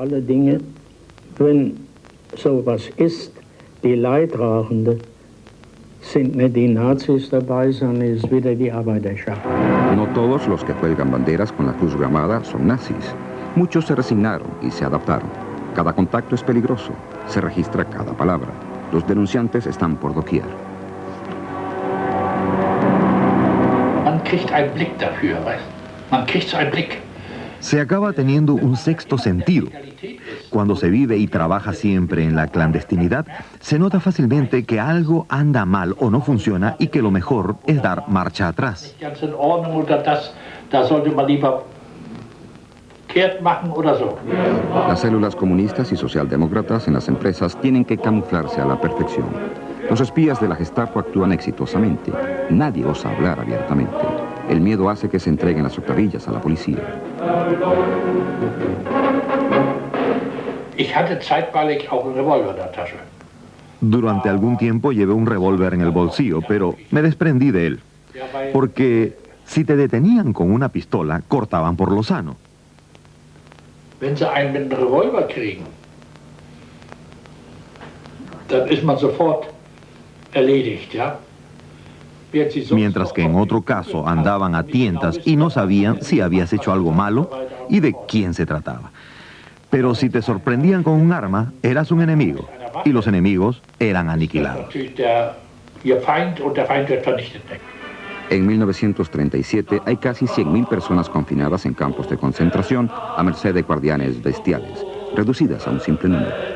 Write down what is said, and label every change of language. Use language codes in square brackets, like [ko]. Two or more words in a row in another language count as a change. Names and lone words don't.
[es] No todos los que cuelgan banderas con la cruz gramada son nazis. Muchos se resignaron y se adaptaron. Cada contacto es peligroso. Se registra cada palabra. Los denunciantes están por doquier. [de] Man kriegt einen Blick dafür, weißt? Man kriegt so einen Blick. [es] Se acaba teniendo un sexto sentido. Cuando se vive y trabaja siempre en la clandestinidad, se nota fácilmente que algo anda mal o no funciona y que lo mejor es dar marcha atrás. Las células comunistas y socialdemócratas en las empresas tienen que camuflarse a la perfección. Los espías de la Gestapo actúan exitosamente. Nadie osa hablar abiertamente. El miedo hace que se entreguen las octavillas a la policía. [de] Ich hatte zeitweilig auch einen Revolver in der Tasche. [es] Durante algún tiempo llevé un revólver en el bolsillo, pero me desprendí de él. Porque si te detenían con una pistola, cortaban por lo sano. [de] Wenn sie einen mit einem Revolver kriegen, dann ist man sofort erledigt, ja. [es] Mientras que en otro caso andaban a tientas y no sabían si habías hecho algo malo y de quién se trataba. Pero si te sorprendían con un arma, eras un enemigo, y los enemigos eran aniquilados. En 1937 hay casi 100.000 personas confinadas en campos de concentración a merced de guardianes bestiales, reducidas a un simple número.